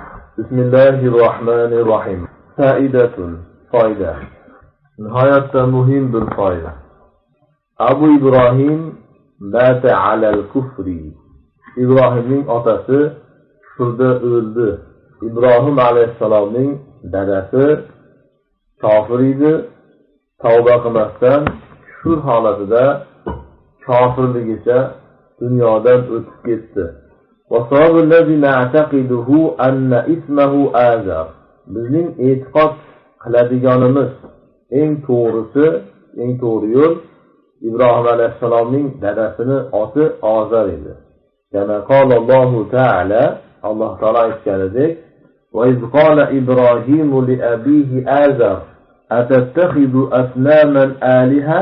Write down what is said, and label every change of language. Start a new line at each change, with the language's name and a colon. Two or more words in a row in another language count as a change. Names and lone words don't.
Arabic: Bismillahirrahmanirrahim.
Uzbek: Faidatun. Foyda. Nihoyatda muhim bir foyda.
Arabic: أبو إبراهيم مات على الكفر.
Uzbek: Ibrohimning otasi kufrda o'ldi. Ibrohim alayhissalomning dadasi kofir edi. Tavba qilmasdan kufr holatida kofirligicha dunyodan o'tib ketdi.
Arabic: وَصَوَابُ الَّذِي نَعْتَقِدُهُ أَنَّ اسْمَهُ آزَرَ.
Uzbek: Bizning e'tiqod qiladiganimiz eng to'g'ri yo'l Ibrohim alayhissalomning dadasini oti Ozar edi.
Arabic: Yana قال الله تعالى,
Uzbek: Alloh taolo aytganidek,
Arabic: "وإذ قال إبراهيم لأبيه آزر أتتخذ أصناما آلهة."